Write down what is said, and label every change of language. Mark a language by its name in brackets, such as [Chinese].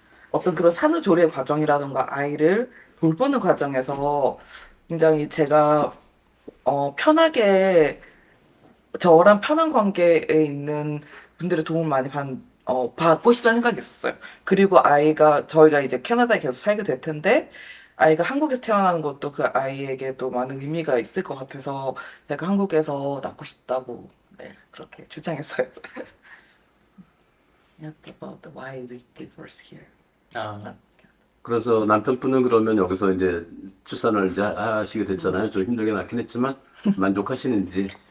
[Korean] 어떤 그런 산후조리의 과정이라던가 아이를 돌보는 과정에서 굉장히 제가 편하게 저랑 편한 관계에 있는 분들의 도움을 많이 받고 싶다는 생각이 있었어요. 그리고 저희가 이제 캐나다에 계속 살게 될 텐데 아이가 한국에서 태어나는 것도 그 아이에게도 많은 의미가 있을 것 같아서 제가 한국에서 낳고 싶다고 그렇게 주장했어요. [English] Ask about why we give birth here. [Korean] 그래서 남편분은 그러면 여기서 이제 출산을 이제 하시게 됐잖아요. 좀 힘들게 낳긴 했지만 만족하시는지.